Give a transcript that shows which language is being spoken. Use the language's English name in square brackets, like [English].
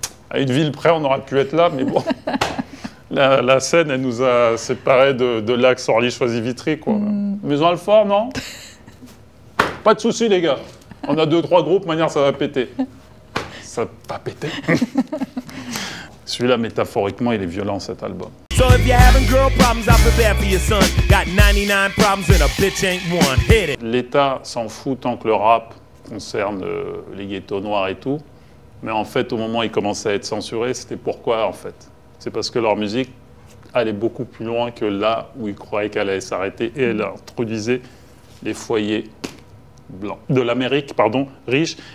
[French] À une ville près, on aurait pu être là, mais bon. La scène, elle nous a séparés de l'axe Orly-Choisy-Vitry, quoi. Maison Alfort, non? Pas de soucis, les gars. On a 2-3 groupes, manière, ça va péter. Ça va pas péter. Celui-là, métaphoriquement, il est violent, cet album. [English] So if you're having girl problems, I'll prepare for your son. Got 99 problems and a bitch ain't one. Hit it. [French] L'État s'en fout tant que le rap concerne les ghettos noirs et tout. Mais en fait, au moment où ils commençaient à être censurés, c'était pourquoi, en fait? C'est parce que leur musique allait beaucoup plus loin que là où ils croyaient qu'elle allait s'arrêter. Et elle introduisait les foyers blancs de l'Amérique, riche.